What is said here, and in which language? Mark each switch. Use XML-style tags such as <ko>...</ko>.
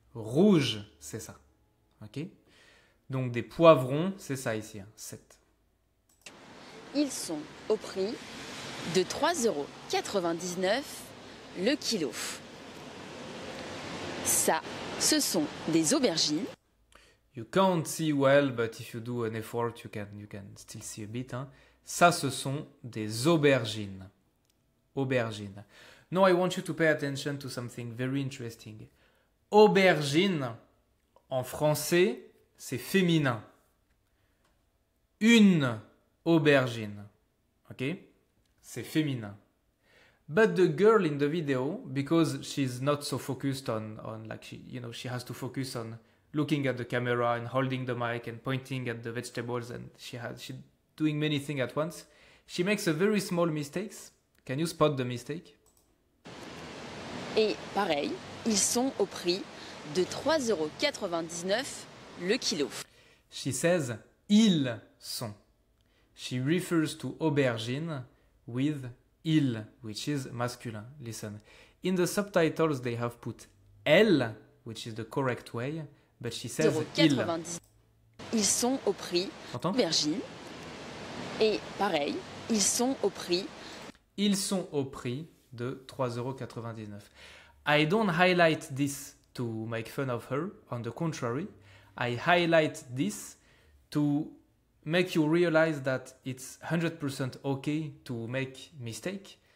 <fr>Rouge, c'est ça. Ok? Donc des poivrons, c'est ça ici, 7. Ils sont au prix de 3,99 € le kilo. Ça, ce sont des aubergines.</fr> <en>You can't see well, but if you do an effort, you can still see a bit. Hein.</en> <fr>Ça, ce sont des aubergines. Aubergines.</fr> <en>Now, I want you to pay attention to something very interesting.</en> <fr>Aubergine, en français, c'est féminin. Une aubergine. Ok? C'est féminin.</fr> <en>But the girl in the video, because she's not so focused on like she has to focus on looking at the camera and holding the mic and pointing at the vegetables, and she's doing many things at once. She makes a very small mistakes. Can you spot the mistake?</en> <fr>Et pareil, ils sont au prix de 3,99 € le kilo.</fr> <en>She says</en> <fr>ils sont.</fr> <en>She refers to aubergine with il, which is masculine. Listen. In the subtitles, they have put elle, which is the correct way, but she says il.</en> <fr>0,90. Ils sont au prix T'entends? aubergine. Et pareil, ils sont au prix. Ils sont au prix de 3,99 €.</fr> <en>I don't highlight this to make fun of her. On the contrary, I highlight this to make you realize that it's 100% okay to make mistake.</en>